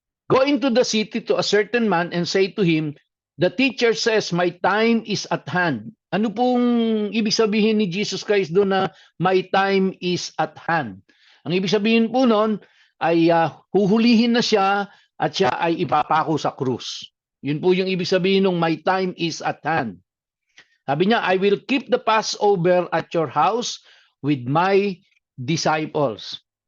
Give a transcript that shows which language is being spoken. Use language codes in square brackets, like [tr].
[en] Go into the city to a certain man and say to him, the teacher says, my time is at hand. [tl] Ano pong ibig sabihin ni Jesus Christ doon na [en] my time is at hand? [tl] Ang ibig sabihin po noon ay huhulihin na siya at siya ay ipapako sa krus. Yun po yung ibig sabihin ng [en] my time is at hand. [tl] Sabi niya, [en] I will keep the Passover at your house with my disciples.